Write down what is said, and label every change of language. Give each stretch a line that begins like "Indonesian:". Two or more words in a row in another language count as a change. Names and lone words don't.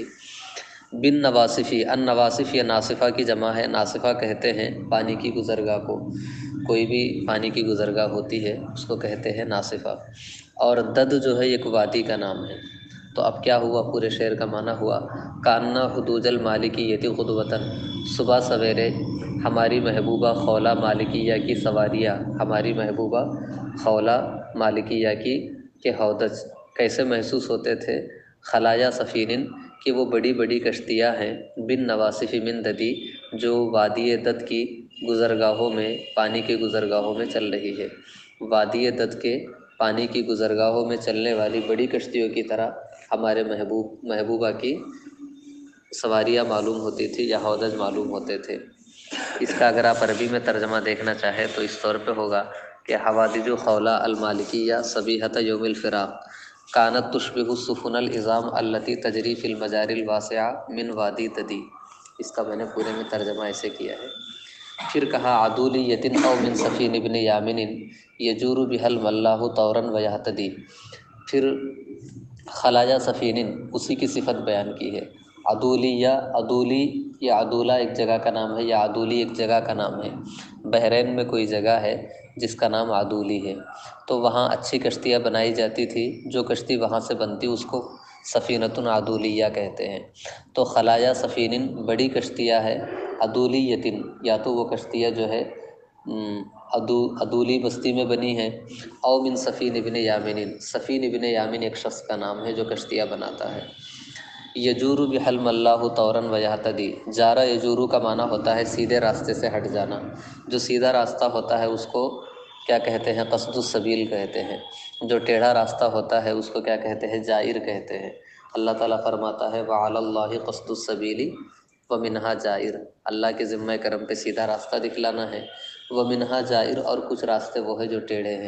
Arabic: بن نواصفی،
Urdu: ان نواصف یا ناصفہ کی جمع ہے، ناصفہ کہتے ہیں پانی کی گزرگاہ کو، کوئی بھی پانی کی گزرگاہ ہوتی ہے اس کو کہتے ہیں ناصفہ۔ اور دد جو ہے ایک وادی کا نام ہے۔ تو اب کیا ہوا، پورے شعر کا معنی ہوا،
Arabic: کاننا حدوج المالکیتی غدوۃً،
Urdu: صبح سویرے ہماری محبوبہ خولہ مالکیہ کی سواریاں، ہماری محبوبہ خولہ مالکیہ کی کے ہودج کیسے محسوس ہوتے تھے،
Arabic: خلایا سفینن،
Urdu: کہ وہ بڑی بڑی کشتیاں ہیں،
Arabic: بن نواصف من ددی،
Urdu: جو وادی دد کی گزرگاہوں میں، پانی کے گزرگاہوں میں چل رہی ہے، وادی دد کے پانی کی گزرگاہوں میں چلنے والی بڑی کشتیوں کی طرح ہمارے محبوبہ کی سواریاں معلوم ہوتی تھی یا ہودج معلوم ہوتے تھے۔ اس کا اگر آپ عربی میں ترجمہ دیکھنا چاہیں تو اس طور پہ ہوگا کہ
Arabic: حوادج خولہ المالکیہ صبیحۃ یوم الفراق کانت تشبہ السفن العظام التی تجری فی المجاری الواسعہ من وادی ددی،
Urdu: اس کا میں نے پورے میں ترجمہ ایسے کیا ہے۔ پھر کہا
Arabic: عدولیۃ او من سفین ابن یامن یجور بها الملاح طورا ویہتدی،
Urdu: پھر
Arabic: خلایا سفینن
Urdu: اسی کی صفت بیان کی ہے، عدولیہ، عدولی یا عدولہ ایک جگہ کا نام ہے، یا عدولی ایک جگہ کا نام ہے، بحرین میں کوئی جگہ ہے جس کا نام عدولی ہے، تو وہاں اچھی کشتیاں بنائی جاتی تھی، جو کشتی وہاں سے بنتی اس کو
Arabic: سفینۃ عدولیہ
Urdu: کہتے ہیں۔ تو
Arabic: خلایا سفینن
Urdu: بڑی کشتیاں ہے، عدولیۃ یا تو وہ کشتیاں جو ہے عدولی بستی میں بنی ہیں،
Arabic: او من سفین ابن یامن،
Urdu: سفین ابن یامن ایک شخص کا نام ہے جو کشتیاں بناتا ہے۔
Arabic: یجور بها الملاح طورا ویہتدی، جارا یجورو
Urdu: کا معنی ہوتا ہے سیدھے راستے سے ہٹ جانا، جو سیدھا راستہ ہوتا ہے اس کو کیا کہتے ہیں،
Arabic: قصد السبیل
Urdu: کہتے ہیں، جو ٹیڑھا راستہ ہوتا ہے اس کو کیا کہتے ہیں، جائر کہتے ہیں۔ اللہ تعالیٰ فرماتا ہے
Arabic: وعلی اللہ قصد السبیل ومنہا جائر،
Urdu: اللہ کے ذمہ کرم پہ سیدھا راستہ دکھلانا ہے،
Arabic: ومنہا جائر،
Urdu: اور کچھ راستے وہ ہے جو ٹیڑھے ہیں۔